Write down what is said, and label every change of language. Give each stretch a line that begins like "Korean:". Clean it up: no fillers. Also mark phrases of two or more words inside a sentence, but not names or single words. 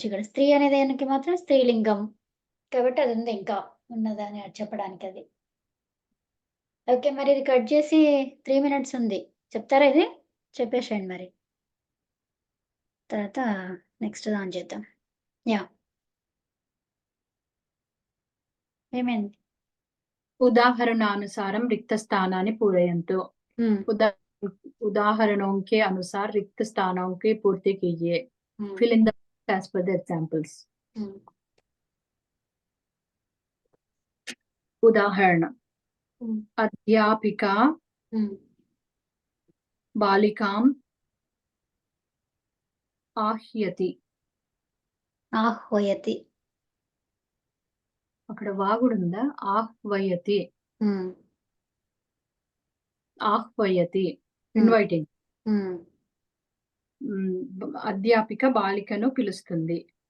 Telugu: ఇక్కడ స్త్రీ అనే దానికి మాత్రం స్త్రీలింగం. కాబట్టి అది ఉంది ఇంకా ఉన్నదని చెప్పడానికది. ఓకే. మరి ఇది కట్ చేసి 3 మినిట్స్ ఉంది. చెప్తారా ఇది? చెప్పేసేయండి మరి. తర్వాత నెక్స్ట్ దాని చేద్దాం. యాహ్! ఏమైంది?
Sanskrit: उदाहरणानुसारं रिक्तस्थानानि पूरयन्तु.
Hindi: उदाहरणों के अनुसार रिक्त स्थानों की पूर्ति कीजिए.
English: Fill in the blanks as per the examples.
Sanskrit: उदाहरण अध्यापिका बालिकाम् आह्वयति.
Telugu: ఆహ్వయతి. అక్కడ వాగుడుందా? ఆహ్వయతి. ఆహ్వయతి ఇన్వైటింగ్. అధ్యాపిక బాలికను పిలుస్తుంది.